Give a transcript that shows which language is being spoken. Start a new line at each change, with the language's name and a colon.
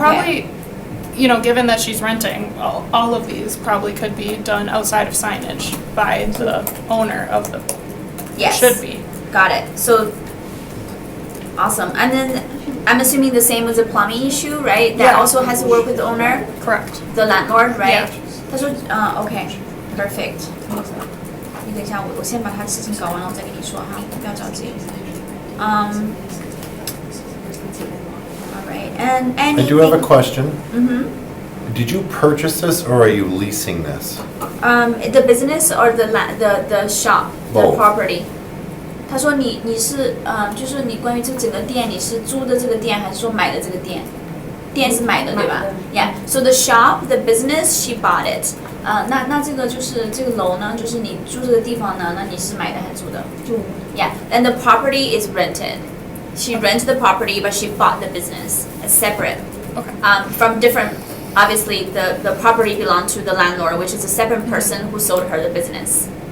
English: probably, given that she's renting, all of these probably could be done outside of signage by the owner of the, Yes. should be. Got it. So, awesome. And then I'm assuming the same with the plumbing issue, right? That Yeah. also has to work with the owner, Correct. the landlord, right? Yeah.
Chinese: 他说，
English: OK, perfect.
Chinese: 你等一下，我先把他事情搞完了，我再跟你说哈，不要着急。
English: All right, and I anything. do have a question. Mm-hmm. Did you purchase this or are you leasing this? The business or the shop, the Both. property.
Chinese: 他说你是就是你关于这整个店你是租的这个店还是说买的这个店？店是买的对吧？Yeah.
English: So the shop, the business, she bought it.
Chinese: 那这个就是这个楼呢，就是你住这个地方呢，那你是买的还是租的？租。Yeah.
English: And the property is rented. She rented the property, but she bought the business. It's separate. Okay. From different. Obviously, the property belonged to the landlord, which is a separate person who sold her the business.